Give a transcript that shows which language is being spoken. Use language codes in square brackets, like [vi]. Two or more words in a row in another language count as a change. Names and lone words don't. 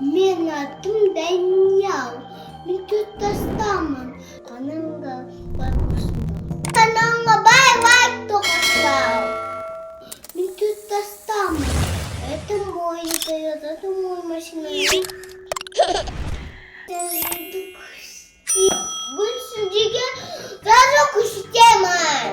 [kk] Менің атым Даниал. Мен 4 жастамын. Каналына лайк басыңдар. Каналына лайк тоқсаңдар. Мен 4 жастамын. [ru] Это мой Toyota, это мой машина. Бұл сіздерге жазу көрсетемін.